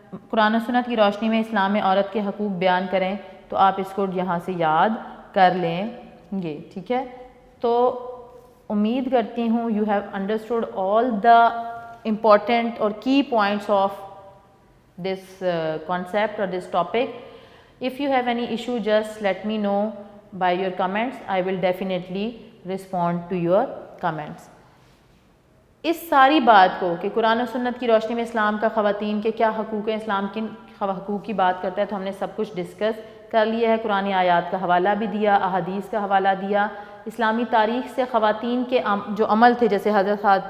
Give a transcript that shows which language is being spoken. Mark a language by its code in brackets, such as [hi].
[ur] قرآن و سنت کی روشنی میں اسلام میں عورت کے حقوق بیان کریں، تو آپ اس کو یہاں سے یاد کر لیں گے، ٹھیک ہے۔ تو امید کرتی ہوں [en] You have understood all the important اور key points of this concept or this topic. If you have any issue, just let me know by your comments. I will definitely respond to your comments. [ur] اس ساری بات کو کہ قرآن و سنت کی روشنی میں اسلام کا خواتین کے کیا حقوق ہیں، اسلام کن حقوق کی بات کرتا ہے، تو ہم نے سب کچھ ڈسکس کر لیا ہے، قرآن آیات کا حوالہ بھی دیا، احادیث کا حوالہ دیا، اسلامی تاریخ سے خواتین کے جو عمل تھے جیسے حضرت